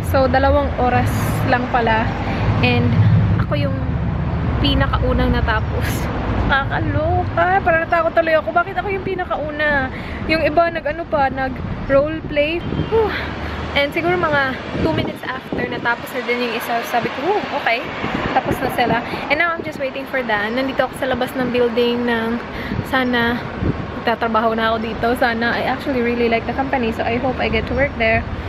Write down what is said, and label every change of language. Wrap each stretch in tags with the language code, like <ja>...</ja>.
<tl>So 2 oras lang pala. And ako yung pinakaunang natapos. Nakakaloka. Parang natakot tuloy ako. Bakit ako yung pinakauna? Yung iba nag-roleplay. And siguro mga 2 minutes after natapos na din yung isa, sabi ko, okay. Tapos na sila.</tl> <en>And now I'm just waiting for Dan.</en> <tl>Nandito ako sa labas ng building ng sana tatrabaho na ako dito. Sana.</tl> <en>I actually really like the company. So I hope I get to work there.</en>